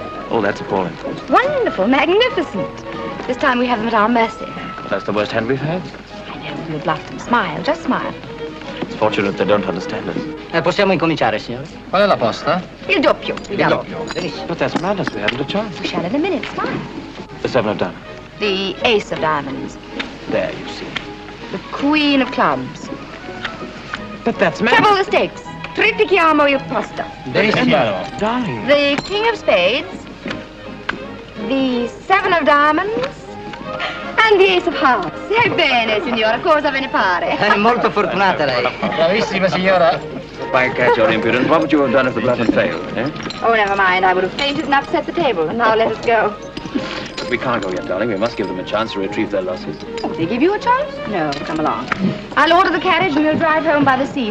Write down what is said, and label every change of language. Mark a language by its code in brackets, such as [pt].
[en] Oh, that's appalling. Wonderful, magnificent. This time we have them at our mercy. That's the worst hand we've had. I know, we'll bluff them. Smile, just smile. It's fortunate they don't understand us. [it] Possiamo incominciare, signore? Qual è la posta? Il doppio. [en] But that's madness. We haven't a chance. We shall in a minute. Smile. The 7 of diamonds. The ace of diamonds. There, you see. The queen of clubs. But that's Treble the stakes. [it] Triplicchiamo il posto. [en] Darling. The king of spades. The 7 of diamonds. And the ace of hearts. [it] Ebbene, signora, cosa ve ne pare? È molto fortunata lei. Bravissima, signora. [en] By catch your impudence, what would you have done if the bluff had failed, eh? Oh, never mind. I would have fainted and upset the table. And now let us go. We can't go yet, darling. We must give them a chance to retrieve their losses. Oh, they give you a chance? No, come along. I'll order the carriage and we'll drive home by the sea.